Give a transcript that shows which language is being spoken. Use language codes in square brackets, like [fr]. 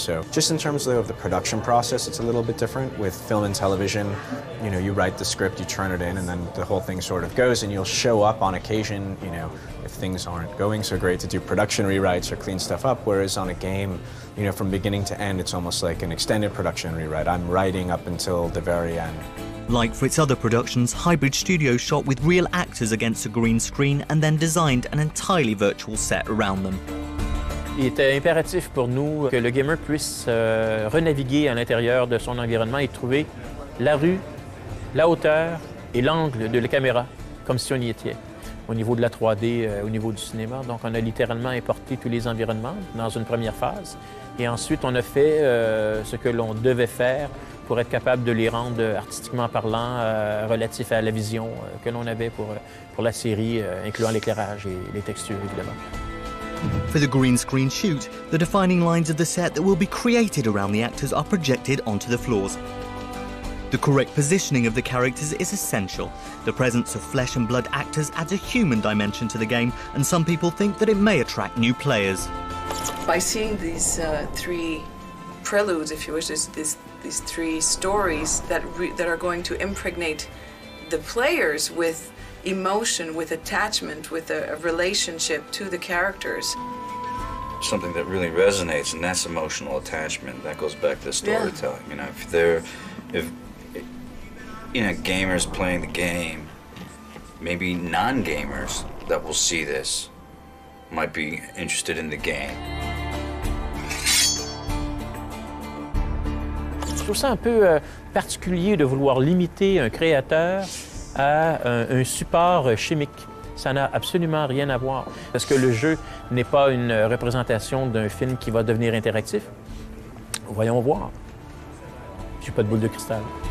[en] So just in terms of the production process, it's a little bit different. With film and television, you know, you write the script, you turn it in, and then the whole thing sort of goes, and you'll show up on occasion, you know, if things aren't going so great, to do production rewrites or clean stuff up. Whereas on a game, you know, from beginning to end, it's almost like an extended production rewrite. I'm writing up until the very end. Like for its other productions, Highbridge Studios shot with real actors against a green screen and then designed an entirely virtual set around them. [fr] Il était impératif pour nous que le gamer puisse renaviguer à l'intérieur de son environnement et trouver la rue, la hauteur et l'angle de la caméra, comme si on y était. Au niveau de la 3D, au niveau du cinéma. Donc, on a littéralement importé tous les environnements dans une première phase. Et ensuite, on a fait ce que l'on devait faire pour être capable de les rendre, artistiquement parlant, relatifs à la vision que l'on avait pour la série, incluant l'éclairage et les textures, évidemment. [en] For the green screen shoot, the defining lines of the set that will be created around the actors are projected onto the floors. The correct positioning of the characters is essential. The presence of flesh and blood actors adds a human dimension to the game, and some people think that it may attract new players. By seeing these 3 preludes, if you wish, these 3 stories that are going to impregnate the players with emotion, with attachment, with a relationship to the characters. Something that really resonates, and that's emotional attachment. That goes back to storytelling. Yeah. You know, if you know, gamers playing the game, maybe non-gamers that will see this might be interested in the game. [fr] Je trouve ça un peu particulier de vouloir limiter un créateur à un support chimique. Ça n'a absolument rien à voir. Parce que le jeu n'est pas une représentation d'un film qui va devenir interactif. Voyons voir. J'ai pas de boule de cristal.